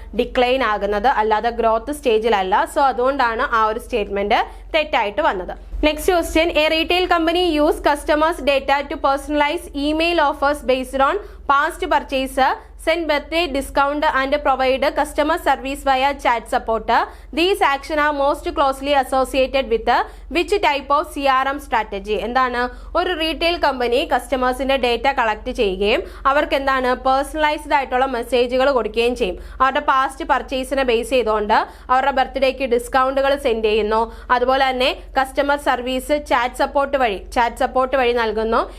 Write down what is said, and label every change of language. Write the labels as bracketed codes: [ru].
[ml] Decline ആകുന്നത്, അല്ലാതെ growth സ്റ്റേജിലല്ല. So അതുകൊണ്ടാണ് ആ ഒരു സ്റ്റേറ്റ്മെന്റ് തെറ്റായിട്ട് വന്നത്. [en] Next question, a retail company use customers data to personalise email offers based on past purchase, send birthday discount and provide customer service via chat support. These actions are most closely associated with which type of CRM strategy? [ml] എന്താണ്? ഒരു retail company കസ്റ്റമേഴ്സിന്റെ data collect ചെയ്യുകയും അവർക്ക് എന്താണ് personalised ആയിട്ടുള്ള മെസ്സേജുകൾ കൊടുക്കുകയും ചെയ്യും. അവരുടെ പാസ്റ്റ് പർച്ചേസിനെ ബേസ് ചെയ്തുകൊണ്ട് അവരുടെ ബർത്ത്ഡേക്ക് ഡിസ്കൗണ്ടുകൾ സെൻഡ് ചെയ്യുന്നു. അതുപോലെ തന്നെ കസ്റ്റമർ സർവീസ് ചാറ്റ് സപ്പോർട്ട് വഴി നൽകുന്നു.